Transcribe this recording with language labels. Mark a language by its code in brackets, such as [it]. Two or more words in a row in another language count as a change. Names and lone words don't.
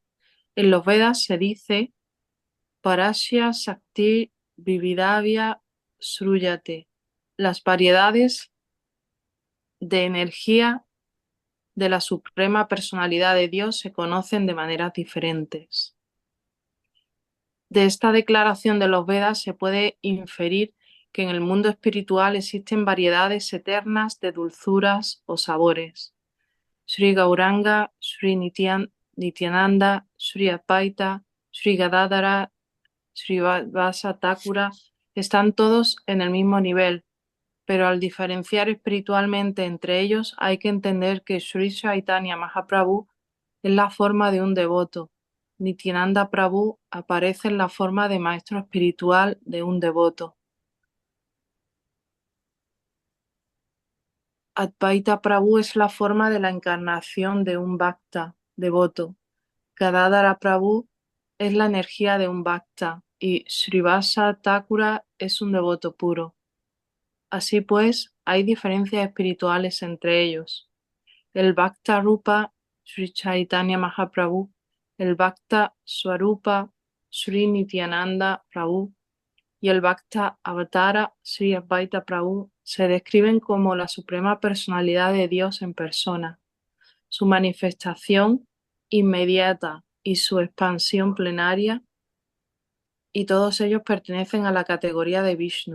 [es] En los Vedas se dice [sa] Parashya Shakti Vividavya Sruyate, [es] las variedades de energía de la suprema personalidad de Dios se conocen de maneras diferentes. De esta declaración de los Vedas se puede inferir que en el mundo espiritual existen variedades eternas de dulzuras o sabores. Sri Gauranga, Sri Nityananda, Sri Advaita, Sri Gadadhara, Sri Vasa Thakura están todos en el mismo nivel, pero al diferenciar espiritualmente entre ellos hay que entender que Sri Chaitanya Mahaprabhu es la forma de un devoto. Nityananda Prabhu aparece en la forma de maestro espiritual de un devoto. Advaita Prabhu es la forma de la encarnación de un bhakta devoto. Gadadhara Prabhu es la energía de un bhakta y Srivasa Thakura es un devoto puro. Así pues, hay diferencias espirituales entre ellos. El Bhakta Rupa Sri Chaitanya Mahaprabhu, el Bhakta Swarupa Sri Nityananda Prabhu y el Bhakta Avatara Sri Advaita Prabhu se describen como la suprema personalidad de Dios en persona. Su manifestación inmediata y su expansión plenaria, y todos ellos pertenecen a la categoría de Vishnu.